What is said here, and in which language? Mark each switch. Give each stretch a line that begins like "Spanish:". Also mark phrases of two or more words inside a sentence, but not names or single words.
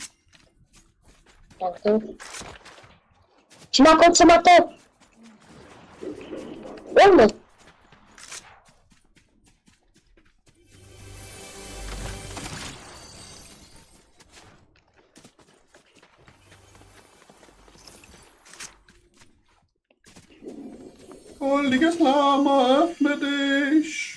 German: Danke.
Polish: Smaku, co ma to? Wolno.
German: Goldiges Lama, öffne dich.